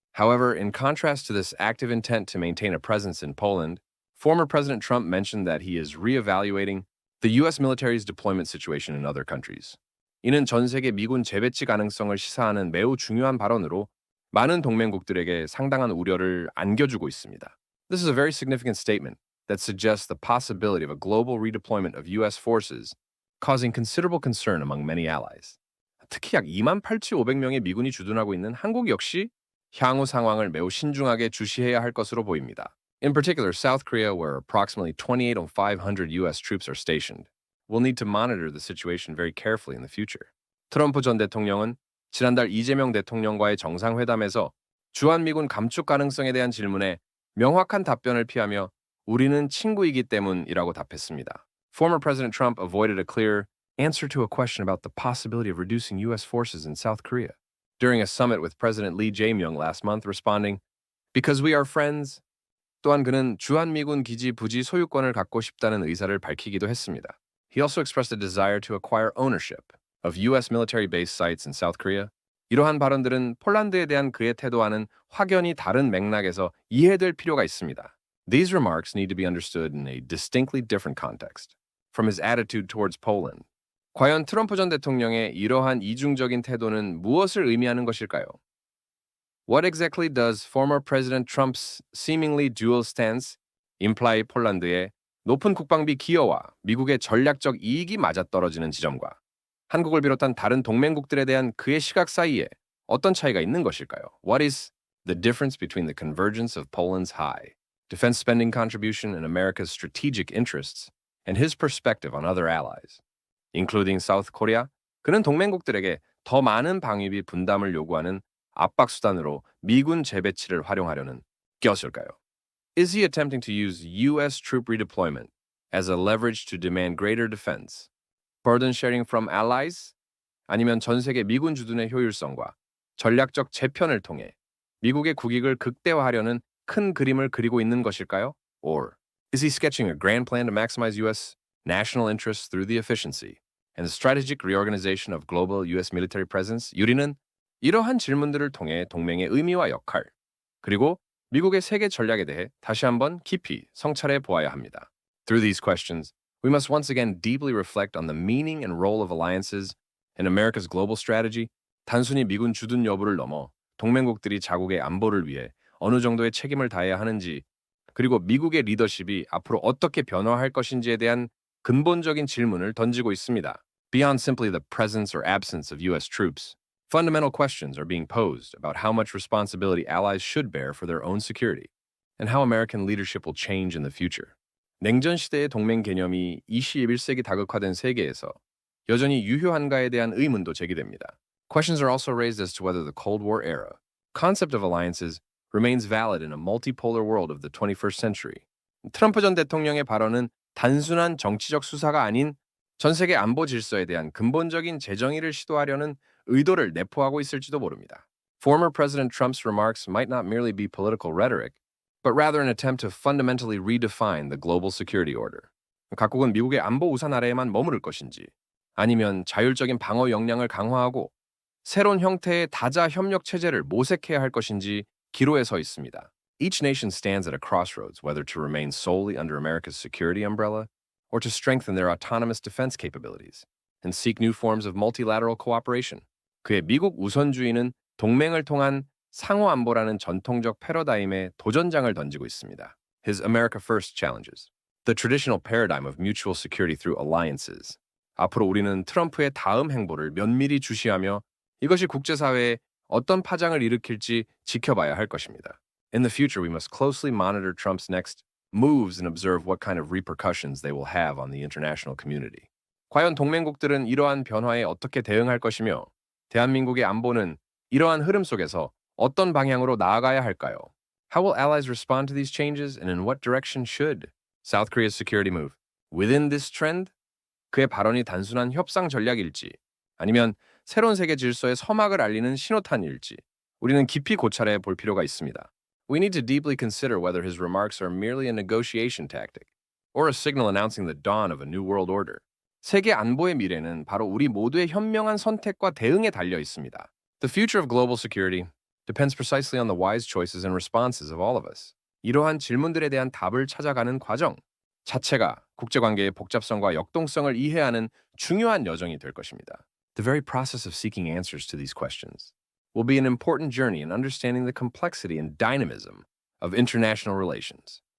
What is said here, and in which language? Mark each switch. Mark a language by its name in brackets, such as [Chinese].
[English] However, in contrast to this active intent to maintain a presence in Poland, former President Trump mentioned that he is reevaluating the U.S. military's deployment situation in other countries. [Korean] 이는 전 세계 미군 재배치 가능성을 시사하는 매우 중요한 발언으로 많은 동맹국들에게 상당한 우려를 안겨주고 있습니다. [English] This is a very significant statement that suggests the possibility of a global redeployment of U.S. forces, causing considerable concern among many allies. [Korean] 특히 약 28,500명의 미군이 주둔하고 있는 한국 역시 향후 상황을 매우 신중하게 주시해야 할 것으로 보입니다. [English] In particular, South Korea, where approximately 28,500 US troops are stationed, will need to monitor the situation very carefully in the future. [Korean] 트럼프 전 대통령은 지난달 이재명 대통령과의 정상회담에서 주한미군 감축 가능성에 대한 질문에 명확한 답변을 피하며 우리는 친구이기 때문이라고 답했습니다. [English] Former President Trump avoided a clear answer to a question about the possibility of reducing U.S. forces in South Korea during a summit with President Lee Jae-myung last month, responding, "Because we are friends." [Korean] 또한 그는 주한미군 기지 부지 소유권을 갖고 싶다는 의사를 밝히기도 했습니다. [English] He also expressed a desire to acquire ownership of U.S. military base sites in South Korea. [Korean] 이러한 발언들은 폴란드에 대한 그의 태도와는 확연히 다른 맥락에서 이해될 필요가 있습니다. [English] These remarks need to be understood in a distinctly different context from his attitude towards Poland. [Korean] 과연 트럼프 전 대통령의 이러한 이중적인 태도는 무엇을 의미하는 것일까요? [English] What exactly does former President Trump's seemingly dual stance imply [Korean] 폴란드의 높은 국방비 기여와 미국의 전략적 이익이 맞아떨어지는 지점과 한국을 비롯한 다른 동맹국들에 대한 그의 시각 사이에 어떤 차이가 있는 것일까요? [English] What is the difference between the convergence of Poland's high defense spending contribution and America's strategic interests and his perspective on other allies, including South Korea? [Korean] 그는 동맹국들에게 더 많은 방위비 분담을 요구하는 압박 수단으로 미군 재배치를 활용하려는 껴을까요? [English] Is he attempting to use U.S. troop redeployment as a leverage to demand greater defense, burden sharing from allies? [Korean] 아니면 전 세계 미군 주둔의 효율성과 전략적 재편을 통해 미국의 국익을 극대화하려는 큰 그림을 그리고 있는 것일까요? [English] Or is he sketching a grand plan to maximize U.S. national interests through the efficiency and the strategic reorganization of global U.S. military presence? [Korean] 유리는 이러한 질문들을 통해 동맹의 의미와 역할, 그리고 미국의 세계 전략에 대해 다시 한번 깊이 성찰해 보아야 합니다. [English] Through these questions, we must once again deeply reflect on the meaning and role of alliances in America's global strategy. [Korean] 단순히 미군 주둔 여부를 넘어 동맹국들이 자국의 안보를 위해 어느 정도의 책임을 다해야 하는지, 그리고 미국의 리더십이 앞으로 어떻게 변화할 것인지에 대한 근본적인 질문을 던지고 있습니다. [English] Beyond simply the presence or absence of U.S. troops, fundamental questions are being posed about how much responsibility allies should bear for their own security and how American leadership will change in the future. [Korean] 냉전 시대의 동맹 개념이 21세기 다극화된 세계에서 여전히 유효한가에 대한 의문도 제기됩니다. [English] Questions are also raised as to whether the Cold War era concept of alliances remains valid in a multipolar world of the 21st century. [Korean] 트럼프 전 대통령의 발언은 단순한 정치적 수사가 아닌 전 세계 안보 질서에 대한 근본적인 재정의를 시도하려는 의도를 내포하고 있을지도 모릅니다. [English] Former President Trump's remarks might not merely be political rhetoric, but rather an attempt to fundamentally redefine the global security order. [Korean] 각국은 미국의 안보 우산 아래에만 머무를 것인지, 아니면 자율적인 방어 역량을 강화하고 새로운 형태의 다자 협력 체제를 모색해야 할 것인지 기로에 서 있습니다. [English] Each nation stands at a crossroads whether to remain solely under America's security umbrella or to strengthen their autonomous defense capabilities and seek new forms of multilateral cooperation. [Korean] 그의 미국 우선주의는 동맹을 통한 상호 안보라는 전통적 패러다임에 도전장을 던지고 있습니다. [English] His America First challenges the traditional paradigm of mutual security through alliances. [Korean] 앞으로 우리는 트럼프의 다음 행보를 면밀히 주시하며 이것이 국제사회에 어떤 파장을 일으킬지 지켜봐야 할 것입니다. [English] In the future, we must closely monitor Trump's next moves and observe what kind of repercussions they will have on the international community. [Korean] 과연 동맹국들은 이러한 변화에 어떻게 대응할 것이며 대한민국의 안보는 이러한 흐름 속에서 어떤 방향으로 나아가야 할까요? [English] How will allies respond to these changes and in what direction should South Korea's security move? Within this trend? [Korean] 그의 발언이 단순한 협상 전략일지 아니면 새로운 세계 질서의 서막을 알리는 신호탄일지 우리는 깊이 고찰해 볼 필요가 있습니다. [English] We need to deeply consider whether his remarks are merely a negotiation tactic or a signal announcing the dawn of a new world order. [Korean] 세계 안보의 미래는 바로 우리 모두의 현명한 선택과 대응에 달려 있습니다. [English] The future of global security depends precisely on the wise choices and responses of all of us. [Korean] 이러한 질문들에 대한 답을 찾아가는 과정 자체가 국제관계의 복잡성과 역동성을 이해하는 중요한 여정이 될 것입니다. [English] The very process of seeking answers to these questions will be an important journey in understanding the complexity and dynamism of international relations.